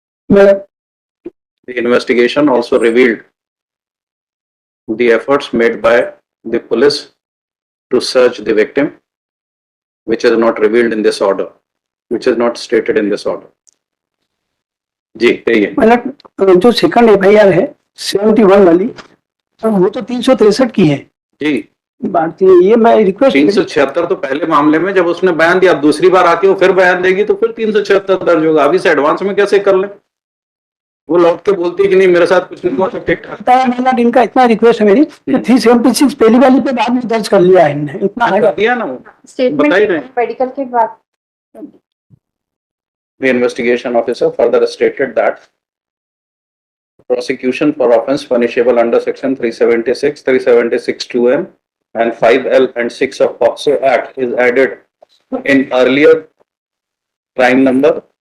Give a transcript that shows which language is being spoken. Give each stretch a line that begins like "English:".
Hindi: मतलब
English: The investigation also revealed the efforts made by the police to search the victim, which is not revealed in this order, which is not stated in this order.
Hindi: जी कहिए। मतलब जो second FIR है 71 वाली, वो तो 363 की है जी भारतीय। ये मैं रिक्वेस्ट 376 तो पहले मामले में जब उसने बयान दिया, अब दूसरी बार आके वो फिर बयान देगी तो फिर 376 दर्ज होगा। अभी से एडवांस में कैसे कर ले? वो लौट के बोलती है कि नहीं मेरे साथ कुछ नहीं हुआ, सब ठीक ठाक। मतलब इनका इतना रिक्वेस्ट है मेरी कि 376 पहली वाली पे बाद में दर्ज कर लिया है इनने, इतना है। कर दिया ना वो, बता ही स्टेटमेंट रहे। मेडिकल के बाद
English: The investigation officer further stated that prosecution for offence punishable under section 376, 376 2M and 5L and 6 of POCSO Act is added in earlier crime number